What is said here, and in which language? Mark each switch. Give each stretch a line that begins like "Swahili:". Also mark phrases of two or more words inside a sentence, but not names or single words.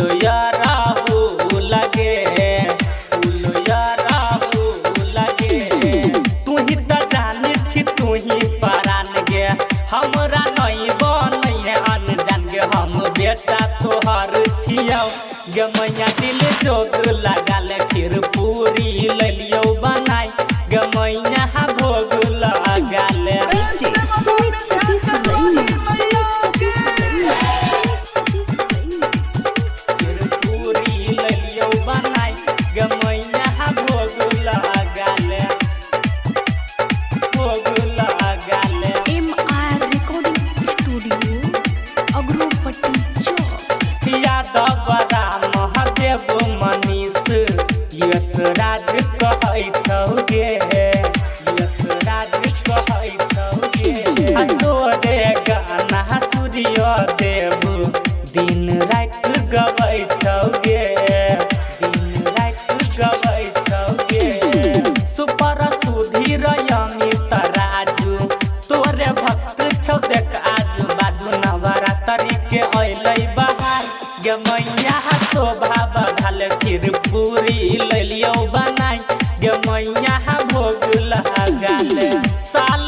Maithili: या राहुल गे फूल या राहुल गे तू ही त जाने छी तू ही परान गे हमरा नहीं बनैहे अनजान गे हम बेटा तोहर छियौ गे मैया दिल जोग लगाल खीर पूरी ललियो बनाई गे मैया भोग लगाल खीर पूरी ललियो बनाई गे मैया भोग लगाल भोग लगाल
English: MR Recording Studio, Agropati Chowk.
Maithili: यादव राम महादेव मनीष यश राज कहै छौ गे यश राज कहै छौ गे तोरे गाना सूर्य देव दिन रात गबै छौ गे दिन रात गबै छौ गे सुपर सुधीर अमित राजू तोरे भक्त छौ देख आजू बाजू नवरात्रि के अइलै बहार गे मैया शोभा बढ़ल खीर पूरी ललियो बनाई गे मैया भोग लगाल साल